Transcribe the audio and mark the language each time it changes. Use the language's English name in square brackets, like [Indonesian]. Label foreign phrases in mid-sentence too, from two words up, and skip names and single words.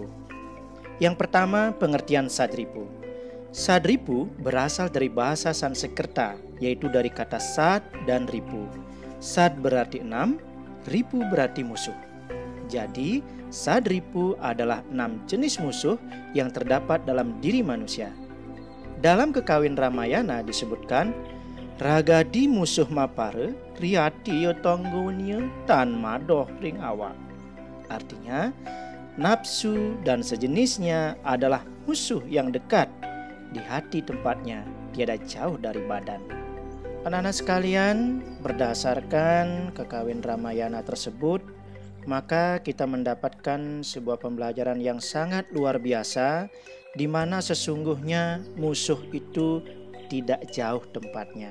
[Indonesian] Yang pertama, pengertian Sadripu. Sadripu berasal dari bahasa Sanskerta, yaitu dari kata sad dan ripu. Sad berarti 6, ripu berarti musuh. Jadi, Sadripu adalah 6 jenis musuh yang terdapat dalam diri manusia. Dalam Kekawin Ramayana disebutkan, [Kawi] Ragadi musuh mapare, riati tonggunya tan madoh ring awak. [Indonesian] Artinya, nafsu dan sejenisnya adalah musuh yang dekat di hati tempatnya, tiada jauh dari badan. Anak-anak sekalian, berdasarkan Kekawin Ramayana tersebut, maka kita mendapatkan sebuah pembelajaran yang sangat luar biasa, di mana sesungguhnya musuh itu tidak jauh tempatnya.